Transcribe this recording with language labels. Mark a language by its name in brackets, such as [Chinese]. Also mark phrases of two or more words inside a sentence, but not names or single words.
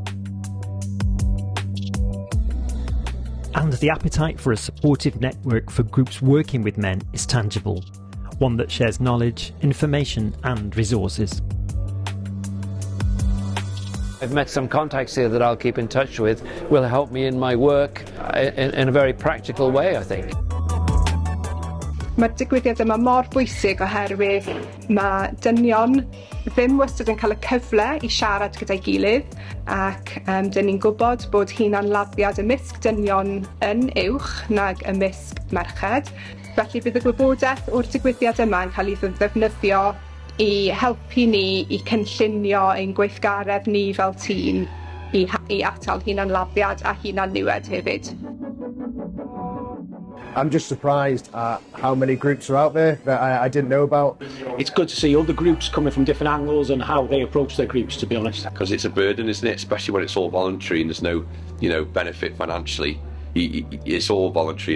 [English] And the appetite for a supportive network for groups working with men is tangible. One that shares knowledge, information and resources. I've met some contacts here that I'll keep in touch with, will help me in my work in a very practical way, I think. [Welsh] Mae'r digwyddiad yma mor bwysig oherwydd mae dynion ddim wastad yn cael y cyfle i siarad gyda'i gilydd ac dyn ni'n gwybod bod hunanladdiad ymysg dynion yn uwch nag ymysg merched. Felly bydd y gwybodaeth o'r digwyddiad yma yn cael ei ddefnyddio i helpu ni i cynllunio ein gweithgaredd ni fel tîm i atal hunanladdiad a hunanniwed hefyd. [English] I'm just surprised at how many groups are out there that I didn't know about. It's good to see other groups coming from different angles and how they approach their groups, to be honest. Because it's a burden, isn't it? Especially when it's all voluntary and there's no, benefit financially. It's all voluntary.